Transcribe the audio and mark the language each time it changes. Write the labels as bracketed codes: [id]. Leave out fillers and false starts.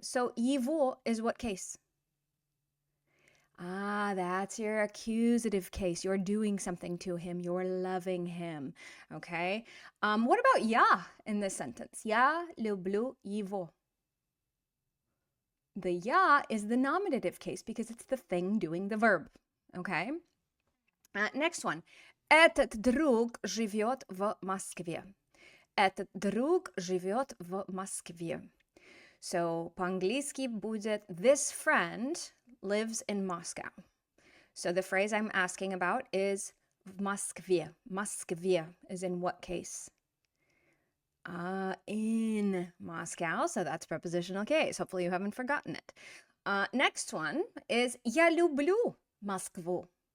[en] So его is what case? That's your accusative case. You're doing something to him. You're loving him. Okay? What about я in this sentence? [ru] Я люблю его. [en] The я is the nominative case because it's the thing doing the verb. Okay? Next one. [ru] Этот друг живет в Москве. Этот друг живет в Москве. [en] So, [ru] по-английски будет [en] this friend lives in Moscow. So the phrase I'm asking about is [ru] в Москве. [en] Москве is in what case? In Moscow. So that's prepositional case. Hopefully you haven't forgotten it. Next one is [ru] я люблю Москву.